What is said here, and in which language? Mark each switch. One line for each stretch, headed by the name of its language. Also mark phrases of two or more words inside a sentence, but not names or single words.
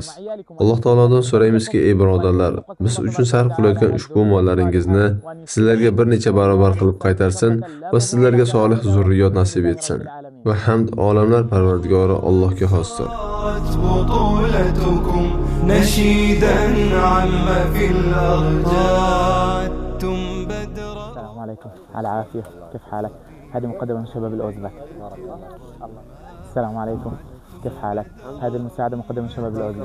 Uzbek: Alloh taolodan so'raymizki, ey birodarlar, biz uchun sarf qilayotgan ushbu mollaringizni sizlarga bir necha barobar qilib qaytarsin va sizlarga solih zurriyot nasib etsin. Va hamd olamlar Parvardigori Allohga xosdir.
Arabic: بطولتكم نشيدا عم في الأرجاء بدرا. السلام عليكم، على عافية، كيف حالك؟ هذه مقدمة من شباب الأوزبك. السلام عليكم، كيف حالك؟ هذه المساعدة مقدمة من شباب الأوزبك.